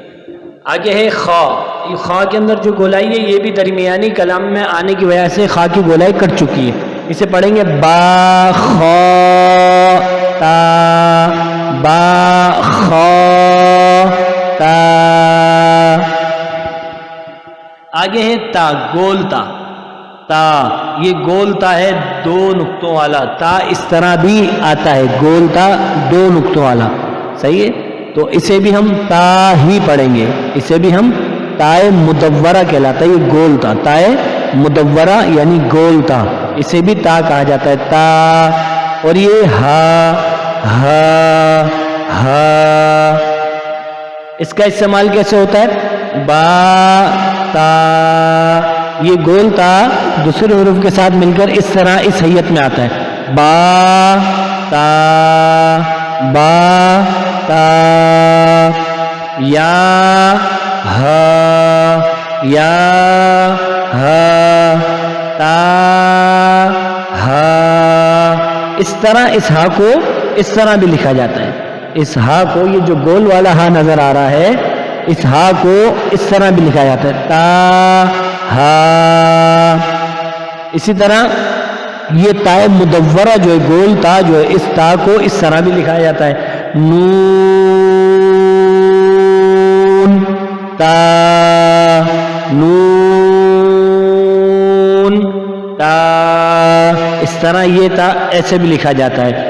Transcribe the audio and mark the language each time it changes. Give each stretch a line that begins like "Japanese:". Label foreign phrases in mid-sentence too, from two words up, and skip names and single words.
Urdu: آگے ہے خا، یہ خا کے اندر جو گولائی ہے یہ بھی درمیانی کلام میں آنے کی وجہ سے خا کی گولائی کٹ چکی ہے، اسے پڑھیں گے با، خا، تا، با، خا، تا۔ آگے ہے تا، گول تا، تا، یہ گول تا ہے دو نقطوں والا، تا اس طرح بھی آتا ہے، گول تا دو نقطوں والا، صحیح ہے، تو اسے بھی ہم تا ہی پڑھیں گے، اسے بھی ہم تائے مدورہ کہلاتا ہے، یہ گول تا، تائے مدورہ یعنی گول تا، اسے بھی تا کہا جاتا ہے، تا، اور یہ ہا، ہا، ہا، اس کا استعمال کیسے ہوتا ہے، با، تا، یہ گول تا دوسرے حروف کے ساتھ مل کر اس طرح اس حیت میں آتا ہے، با، تا، با، تا، یا، ہا، یا، ہا، تا، ہا، اس طرح اس ہا کو اس طرح بھی لکھا جاتا ہے، اس ہا کو یہ جو گول والا ہا نظر آ رہا ہے اس ہا کو اس طرح بھی لکھا جاتا ہے، تا، ہا۔ اسی طرح یہ تائے مدورہ جو ہے گول تا جو ہے اس تا کو اس طرح بھی لکھا جاتا ہے، نون، تا، نون، تا، اس طرح طرح یہ تا ایسے بھی لکھا جاتا ہے.